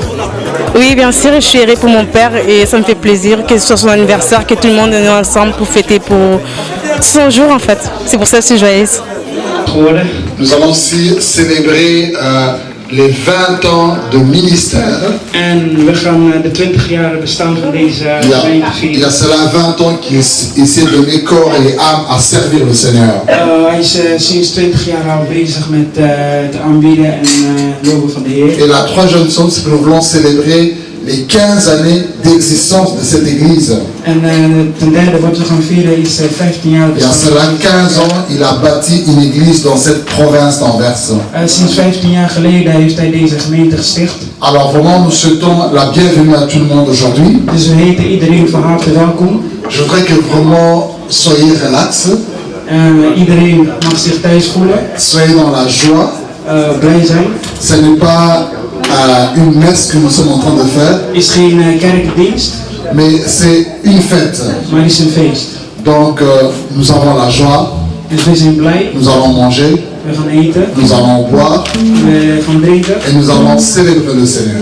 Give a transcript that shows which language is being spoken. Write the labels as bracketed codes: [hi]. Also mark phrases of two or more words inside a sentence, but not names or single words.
[fr] Oui, bien sûr, je suis errée pour mon père et ça me fait plaisir que ce soit son anniversaire, que tout le monde est ensemble pour fêter pour son jour en fait. C'est pour ça que je suis joyeuse. Nous allons aussi célébrer les 20 ans de ministère. [nl] En we gaan de 20 jaar bestaan van deze gemeente vieren. [fr] Il y a cela 20 ans qu'il s'est donné corps et âme à servir le Seigneur. [nl] Hij is sinds 20 jaar al bezig met het aanbieden en loven van de Heer. [fr] Et la troisième chose, c'est que nous voulons célébrer les 15 années d'existence de cette église. [nl] En ten derde wat we gaan vieren is 15 jaar [fr] Et en [nl] bestaan. [fr] cela 15 ans, il a bâti une église dans cette province d'Anvers. [nl] Sinds 15 jaar geleden heeft hij deze gemeente gesticht. [fr] Alors vraiment, nous souhaitons la bienvenue à tout le monde aujourd'hui. [nl] Dus we heten iedereen van harte welkom. [fr] Je voudrais que vraiment soyez relax, [nl] Iedereen mag zich thuis voelen, [fr] soyez dans la joie. [nl] blij zijn. [fr] Ce n'est pas une messe que nous sommes en train de faire, [nl] Het is geen kerkdienst, [fr] mais c'est une fête. [nl] maar het is een feest. [fr] Donc nous avons la joie, [nl] Dus we zijn blij, [fr] nous allons manger, [nl] we gaan eten, [fr] nous allons boire [nl] we gaan drinken [fr] et nous allons célébrer le Seigneur.